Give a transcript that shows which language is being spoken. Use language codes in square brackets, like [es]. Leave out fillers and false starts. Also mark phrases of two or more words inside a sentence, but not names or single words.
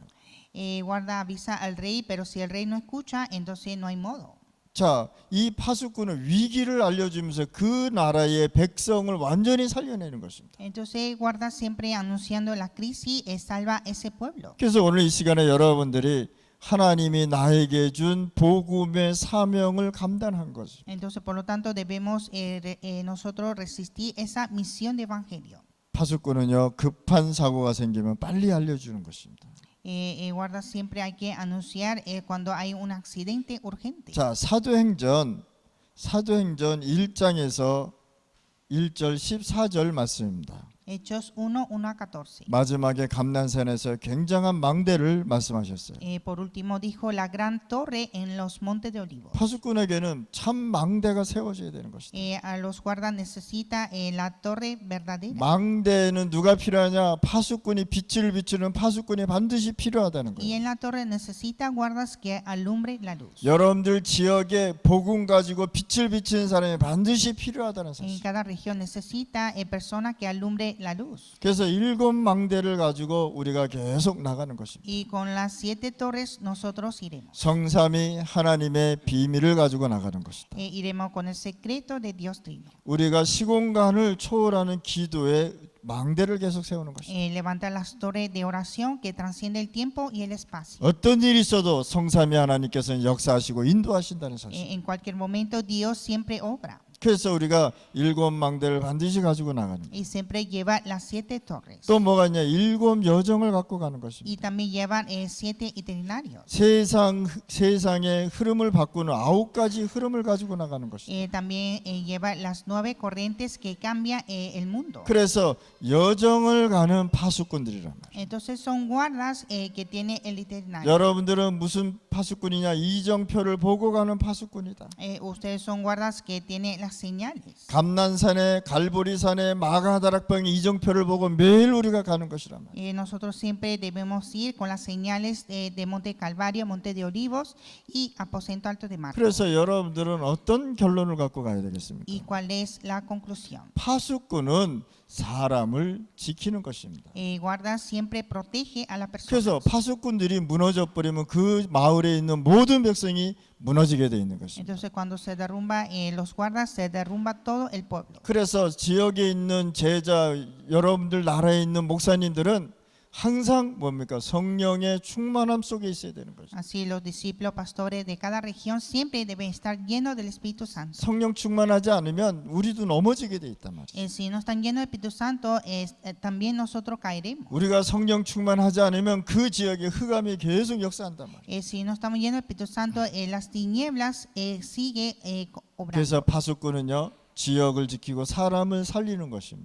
[es] Guarda avisa al rey, pero si el rey no escucha, entonces no hay modo. [ko] 자, 이 파수꾼은 위기를 알려주면서 그 나라의 백성을 완전히 살려내는 것입니다. [es] Entonces guarda siempre anunciando la crisis, salva ese pueblo. [ko] 그래서 오늘 이 시간에 여러분들이 하나님이 나에게 준 복음의 사명을 감당한 것입니다. [es] Entonces, por lo tanto, debemos nosotros resistir esa misión de evangelio. [ko] 파수꾼은요 급한 사고가 생기면 빨리 알려주는 것입니다. [es] Guarda siempre hay que anunciar cuando hay un accidente urgente. [ko] 자, 사도행전 1장에서 1절 14절 말씀입니다. [es] Hechos 1, 1 a 14. [ko] 마지막에 감난산에서 굉장한 망대를 말씀하셨어요. [es] Por último dijo la gran torre en los montes de Olivos. [ko] 파수꾼에게는 참 망대가 세워져야 되는 것이다. [es] A los guardas necesita la torre verdadera. [ko] 망대에는 누가 필요하냐? 파수꾼이 빛을 비추는 파수꾼이 반드시 필요하다는 [es] Y [ko] 거예요. [es] en la torre necesita guardas que alumbre la luz. [ko] 여러분들 지역에 복음 가지고 빛을 비추는 사람이 반드시 필요하다는 [es] En [ko] 사실. [es] cada región necesita personas que alumbre la luz. [ko] 그래서 7 망대를 가지고 우리가 계속 나가는 것입니다. [es] Y con las 7 torres nosotros iremos. [ko] 성삼위 하나님의 비밀을 가지고 나가는 것이다. [es] Iremos con el secreto de Dios Trino. [ko] 우리가 시공간을 초월하는 기도에 망대를 계속 세우는 것이다. [es] Levanta las torres de oración que transciende el tiempo y el espacio. [ko] 어떤 일이 있어도 성삼위 하나님께서는 역사하시고 인도하신다는 사실. [es] En cualquier momento Dios siempre obra [ko] 그래서 우리가 7 망대를 반드시 가지고 나가는 거예요. [es] y siempre lleva las 7 torres. [ko] 또 뭐가 있냐? 7 여정을 갖고 가는 것입니다. [es] Y también llevan 7 itinerarios. [ko] 세상의 흐름을 바꾸는 9가지 흐름을 가지고 나가는 것이다. [es] También lleva las 9 corrientes que cambian el mundo. [ko] 그래서 여정을 가는 파수꾼들이란 말이에요. [es] Entonces son guardas que tiene el itinerario. [ko] 여러분들은 무슨 파수꾼이냐? 이정표를 보고 가는 파수꾼이다. [es] Ustedes son guardas que tienen las señales. [ko] 감난산에 갈보리산에 마가다락방의 이정표를 보고 매일 우리가 가는 것이란 말이에요. [es] Nosotros siempre debemos ir con las señales de Monte Calvario, Monte de Olivos y Aposento Alto de Marcos. [ko] 그래서 여러분들은 어떤 결론을 갖고 가야 되겠습니까? [es] ¿Y cuál es la conclusión? [ko] 파수꾼은 사람을 지키는 것입니다. [es] Guarda siempre protege a la persona. [ko] 그래서 파수꾼들이 무너져 버리면 그 마을에 있는 모든 백성이 무너지게 돼 있는 것입니다. [es] Entonces cuando se derrumba los guardas, se derrumba todo el pueblo. [ko] 그래서 지역에 있는 제자 여러분들 나라에 있는 목사님들은 항상 뭡니까? 성령의 충만함 속에 있어야 되는 거죠. [es] Así los discípulos pastores de cada región siempre deben estar llenos del Espíritu Santo. [ko] 성령 충만하지 않으면 우리도 넘어지게 돼 있단 말이에요. [es] Si no están llenos del Espíritu Santo, también nosotros caeremos. [ko] 우리가 성령 충만하지 않으면 그 지역에 흑암이 계속 역사한단 말이에요. [es] Si no estamos llenos del Espíritu Santo, las tinieblas sigue obrando. [ko] 그래서 파수꾼은요, 지역을 지키고 사람을 살리는 것입니다.